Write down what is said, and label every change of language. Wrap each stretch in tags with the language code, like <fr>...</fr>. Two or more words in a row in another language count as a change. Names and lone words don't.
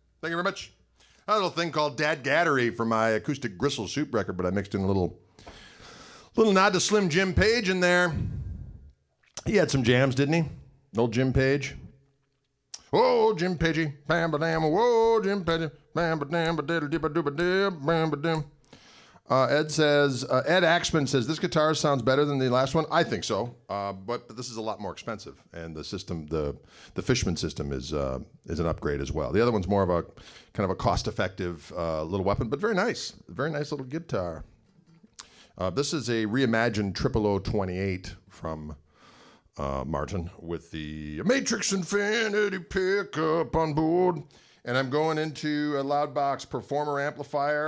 <en>you very much. A little thing called Dad Gattery from my acoustic gristle soup record, but I mixed in a little nod to Slim Jim Page in there. He had some jams, didn't he? Old Jim Page. Whoa, Jim Pagey, bam ba dam, whoa, Jim Pagey, bam ba dam ba diddle dibba dooba dib, bam ba dim. Ed Axman says, this guitar sounds better than the last one. I think so, but this is a lot more expensive, and the system, the Fishman system is an upgrade as well. The other one's more of a kind of a cost-effective little weapon, but very nice little guitar. This is a reimagined 0028 from Martin with the Matrix Infinity pickup on board, and I'm going into a Loudbox Performer amplifier.</en>